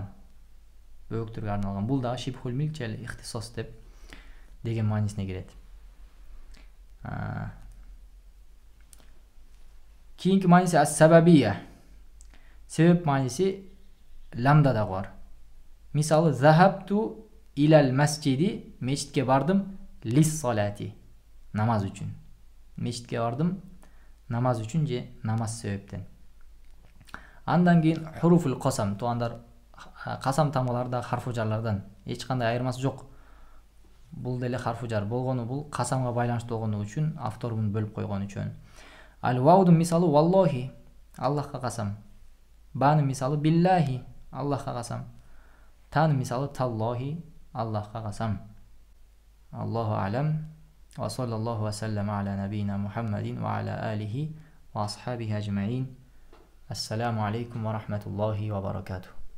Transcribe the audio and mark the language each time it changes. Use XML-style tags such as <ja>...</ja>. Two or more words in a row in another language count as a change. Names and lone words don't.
<ky>Бул дагы</ky> <ar>شبه الملك</ar> <ky>же ихтисос деген маанисине кирет. Кийинки мааниси ас-сабабия. Себеп мааниси ламда дагы бар.</ky> <ar>Мисалы ذهبت إلى المسجد.</ar> <ky>Мечитке бардым лис-салати. Намаз үчүн. Мечитке бардым намаз үчүн же намаз себептен. Андан кийин</ky> <ar>حروف القسم.</ar> <ky>Туугандар, касам тамгаларда харфу жарлардан эч кандай айырмасы жок. Бул деле</ky> <ar>حرف جر</ar> <ky>болгону, бул касамга байланыштуу болгону үчүн автор муну бөлүп койгон үчүн. Ал-ваудун мисалы валлахи. Аллахка касам. Банын мисалы биллахи. Аллахка касам. Танын мисалы таллахи. Аллахка касам.</ky> <ar>الله أعلم. وصلى الله وسلم على نبينا محمد وعلى آله وأصحابه أجمعين. السلام عليكم ورحمة الله وبركاته.</ar>